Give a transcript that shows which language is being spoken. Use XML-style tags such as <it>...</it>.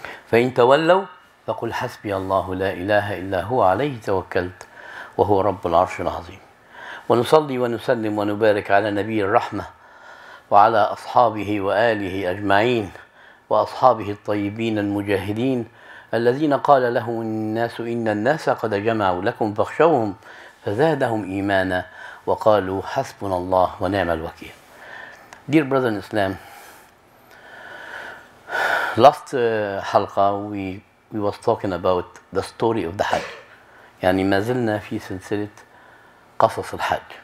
<ar>فإن تولوا فقل حسبي الله لا إله إلا هو عليه توكلت وهو رب العرش العظيم ونصلي ونسلم ونبارك على نبي الرحمة وعلى أصحابه وآله أجمعين وأصحابه الطيبين المجاهدين الذين قال لهم الناس إن الناس قد جمعوا لكم فاخشوهم فزادهم إيمانا وقالوا حسبنا الله ونعم الوكيل.</ar> <en>Dear brother in Islam, last حلقة we was talking about the story of the Hajj.</en> <ar>يعني ما زلنا في سلسلة قصص الحج.</ar>